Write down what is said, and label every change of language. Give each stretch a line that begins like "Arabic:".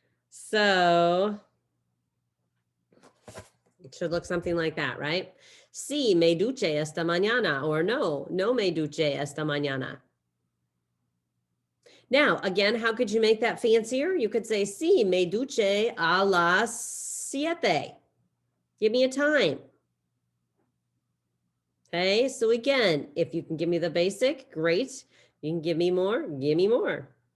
English: So it should look something like that, right?
Spanish: Sí, me duché esta mañana, or no, no me duché esta mañana.
English: Now, again, how could you make that fancier? You could say,
Spanish: sí, me duché a las 7.
English: Give me a time. Okay, so again, if you can give me the basic, great. You can give me more, give me more.